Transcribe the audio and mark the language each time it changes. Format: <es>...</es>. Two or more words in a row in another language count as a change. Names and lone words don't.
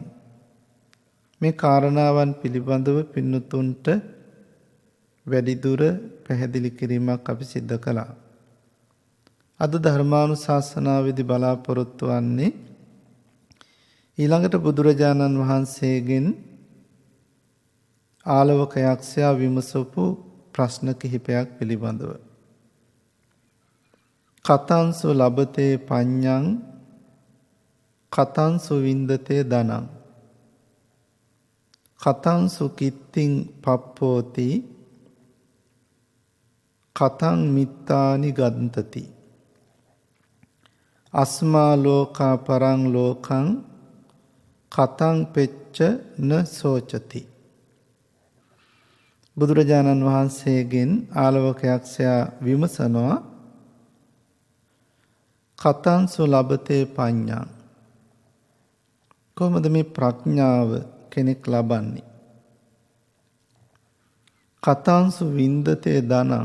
<si>මේ කාරණාවන් පිළිබඳව පින්නතුන්ට වැඩිදුර පැහැදිලි කිරීමක් අපි සිද්ධ කළා. අද ධර්මානුශාසනාවේදී බලාපොරොත්තු වන්නේ ඊළඟට බුදුරජාණන් වහන්සේගෙන් ආලවක යක්ෂයා විමසපු ප්‍රශ්න කිහිපයක් පිළිබඳව.</si> <pi>කතංසු ලබතේ පඤ්ඤං කතංසු වින්දතේ ධනං කතංසු කිත්තිං පප්පෝති කතං මිත්තානි ගන්තති. අස්මා ලෝකා පරං ලෝකං කතං පෙච්ච න සෝචති.</pi> <si>බුදුරජාණන් වහන්සේගෙන් ආලවක යක්ෂයා විමසනවා</si> <pi>කතංසු ලබතේ පඤ්ඤං.</pi> <si>කොහොමද මේ ප්‍රඥාව කෙනෙක් ලබන්නේ?</si> <pi>කතංසු වින්දතේ ධනං.</pi>